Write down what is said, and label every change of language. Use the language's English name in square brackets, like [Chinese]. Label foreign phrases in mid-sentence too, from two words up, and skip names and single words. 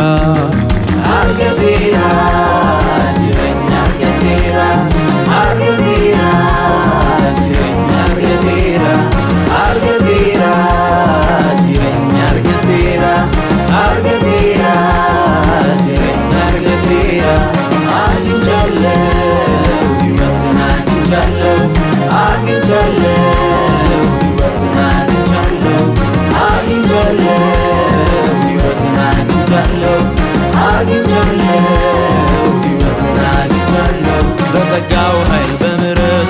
[Oromo] Argateera jireenya argateera argateera jireenya argateera argateera jireenya argateera argateera jireenya argateera. [Amharic] Aginchallew ሕይወትን አግኝቻለሁ አግኝቻለሁ ሕይወትን አግኝቻለሁ አግኝቻለሁ ሕይወትን አግኝቻለሁ አግኝቻለሁ ሕይወትን አግኝቻለሁ። በጸጋው ኃይል በምሕረቱ